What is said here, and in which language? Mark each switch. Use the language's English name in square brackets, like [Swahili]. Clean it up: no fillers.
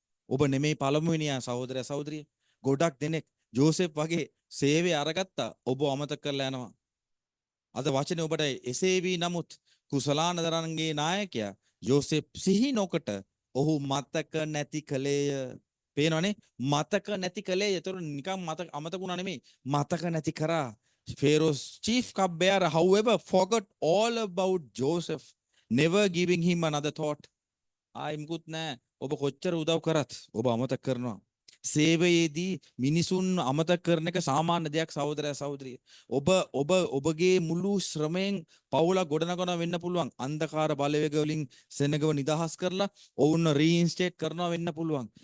[Sinhala] ඔබ නෙමෙයි පළමුවෙනියා සහෝදරය සහෝදරිය. ගොඩක් දෙනෙක් යෝසෙප් වගේ සේවය අරගත්තා ඔබ අමතක කරලා යනවා. අද වචනේ ඔබට එසේ වී නමුත් කුසලාන දරන්ගේ නායකයා යෝසෙප් සිහි නොකොට ඔහු මතක නැති කළේය. පේනවනේ මතක නැති කළේ. ඒතර නිකන් අමතක වුණා නෙමෙයි මතක නැති කරා. [English] Pharaoh's chief cupbearer however forgot all about Joseph, never giving him another thought. [Sinhala] මුකුත් නෑ. ඔබ කොච්චර උදව් කරත් ඔබ අමතක කරනවා. සේවයේදී මිනිසුන් අමතක කරන එක සාමාන්‍ය දෙයක් සහෝදරයා සහෝදරිය. ඔබගේ මුළු ශ්‍රමයෙන් පවුල ගොඩනගන වෙන්න පුළුවන්. අන්ධකාර බලවේග වලින් සෙනගව නිදහස් කරලා ඔවුන් රීඉන්ස්ටේට් කරනවා වෙන්න පුළුවන්.